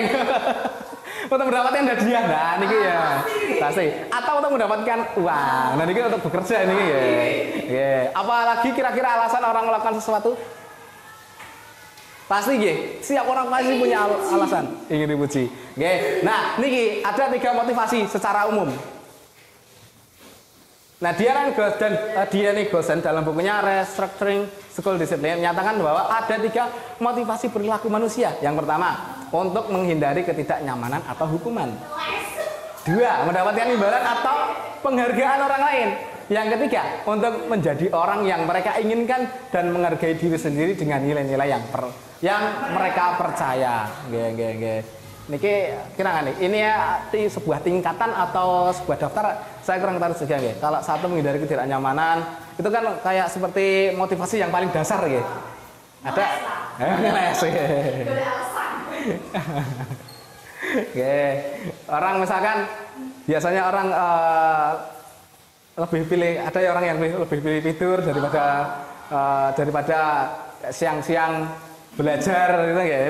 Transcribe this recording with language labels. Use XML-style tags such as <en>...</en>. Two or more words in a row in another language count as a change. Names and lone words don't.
<id>Untuk mendapatkan hadiah. Nah, niki ya. Pasti. Atau untuk mendapatkan uang. Nah, niki untuk bekerja niki ya. Apalagi kira-kira alasan orang melakukan sesuatu? Pasti nggih, setiap orang pasti punya alasan ingin dipuji. Nggih. Nah, niki ada 3 motivasi secara umum. Nah, dia nih Gosen dalam bukunya Restructuring School Discipline menyatakan bahwa ada 3 motivasi perilaku manusia. Yang pertama, untuk menghindari ketidaknyamanan atau hukuman. 2, mendapatkan imbalan atau penghargaan orang lain. Yang ketiga, untuk menjadi orang yang mereka inginkan dan menghargai diri sendiri dengan nilai-nilai yang mereka percaya. Nggih. Niki kira nih, ini ya sebuah tingkatan atau sebuah daftar, saya kurang tahu juga nggih. Kalau satu menghindari ketidaknyamanan, itu kan kayak seperti motivasi yang paling dasar nggih. Ada orang misalkan biasanya orang lebih pilih, ada orang yang lebih pilih tidur daripada siang-siang belajar gitu ya.</id>